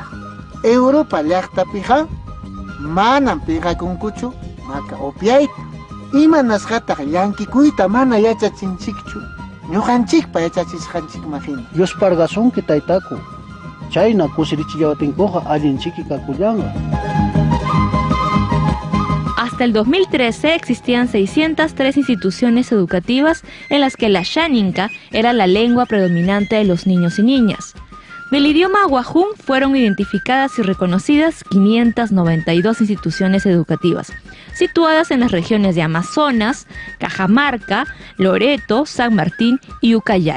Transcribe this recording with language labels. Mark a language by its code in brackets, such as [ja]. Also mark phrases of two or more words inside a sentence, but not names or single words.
[qu] Europa llaqtapiqa manan pinqakunkuchu maka upyayta. Imanasqataq llankikuyta mana yachachinchikchu. Ñuqanchikpa yachachisqanchikman hina. Yusparqasunki taytaku. Chayna kusirichillawatinkuqa allinchiki kakullanqa. [es] Hasta el 2013 existían 603 instituciones educativas en las que la xaninca era la lengua predominante de los niños y niñas. Del idioma Wahum fueron identificadas y reconocidas 592 instituciones educativas, situadas en las regiones de Amazonas, Cajamarca, Loreto, San Martín y Ucayali.